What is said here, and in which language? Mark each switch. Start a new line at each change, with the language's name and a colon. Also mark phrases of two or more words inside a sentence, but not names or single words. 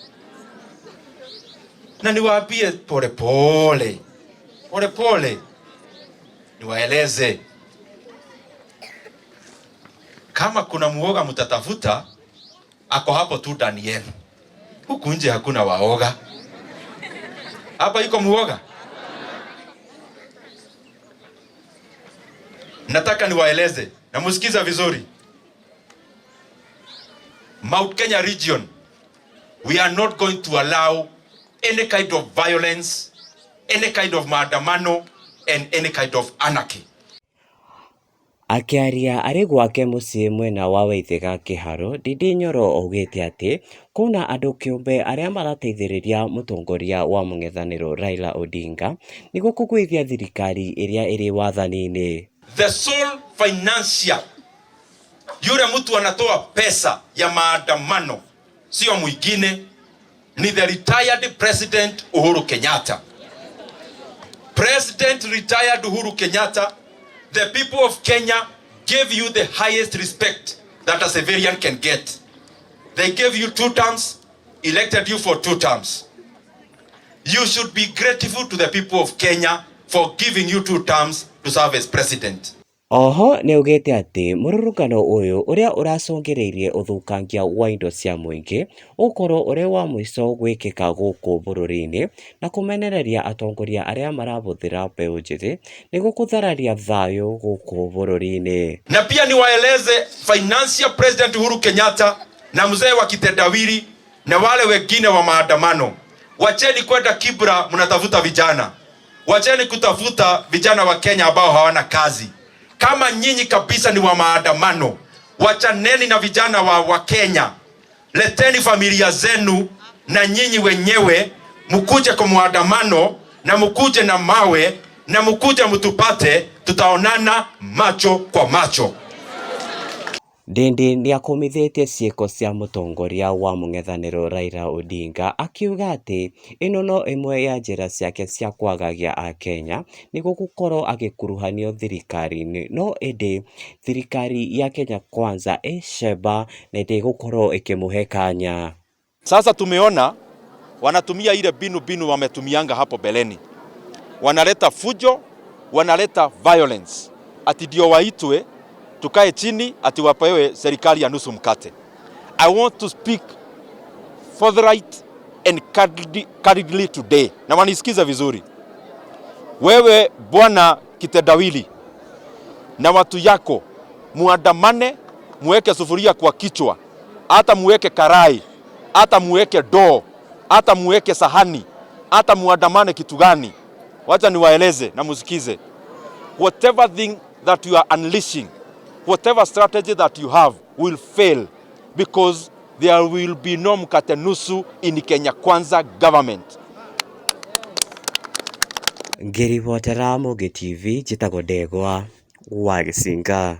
Swahili: Na niwaambie pole pole, pole pole, niwaeleze kama kuna muoga mtatafuta, ako hapo tu ndani yenu. Huku nje hakuna waoga. Hapa iko muoga. Nataka niwaeleze na msikiza vizuri.
English: Mount Kenya region, we are not going to allow any kind of violence, any kind of maandamano and any kind of anarchy.
Kikuyu: Akiaria ari gwake mucii mwena wa Waithĩga Kiharo, Ndindi Nyoro augite ati kuna andu kiumbe aria marateithĩrĩria mutongoria wa mũng'ethanĩro Raila Odinga niguo kũgwĩthia thirikari iria iri wathani-ini.
English: The sole financier,
Swahili: yule mtu anatoa pesa ya maandamano sio mwingine, ni
English: the retired President
Swahili: Uhuru Kenyatta.
English: President retired Uhuru Kenyatta, the people of Kenya gave you the highest respect that a civilian can get. They gave you 2 terms, elected you for 2 terms. You should be grateful to the people of Kenya for giving you 2 terms to serve as president.
Kikuyu: Oho ni ugite ati mururungano uyu uria uracungiriirie uthukangia wa indo cia muingi ukorwo uri wa mwico gwikika guku bururi-ini na kumenereria atongoria aria marabuthira mbeu njithi niguo kuthararia thayu guku bururi-ini.
Swahili: Na pia niwaeleze
English: financial president
Swahili: Uhuru Kenyatta na mzee wa kitendawili na wale wengine wa maandamano, wacheni kwenda Kibra mnatafuta vijana, wacheni kutafuta vijana wa Kenya ambao hawana kazi. Kama nyinyi kabisa ni wa maandamano, wachaneni na vijana wa Kenya. Leteni familia zenu na nyinyi wenyewe mkuje kwa maandamano na mkuje na mawe na mkuje mtupate, tutaonana macho kwa macho. Ndindi ni akomithitie ciiko cia mutongoria wa mũng'ethanĩro Raila Odinga akiuga ati ino no imwe ya njĩra ciake cia kwagagia a Kenya niguo gukorwo agikuruhanio thirikari-ini, no indi thirikari ya Kenya Kwanza icemba na ndigukorwo ikimuhe kanya. Sasa tumeona wanatumia ile binu wametumianga hapo beleni, wanaleta fujo, wanaleta violence, ati ndio waitwe tukae chini ati wapewe serikali ya nusu mkate.
English: I want to speak forthright and candidly today.
Swahili: Na wanisikiza vizuri. Wewe bwana kitendawili na watu yako, muandamane, muweke sufuria kwa kichwa, hata muweke karai, hata muweke doo, hata muweke sahani, hata muandamane kitu gani. Wacha niwaeleze na musikize.
English: Whatever thing that you are unleashing, whatever strategy that you have will fail, because there will be no
Swahili: mkate nusu
English: in Kenya Kwanza government.
Kikuyu: Ngiribotera Mugi TV njitagwo Ndegwa wa Gicinga.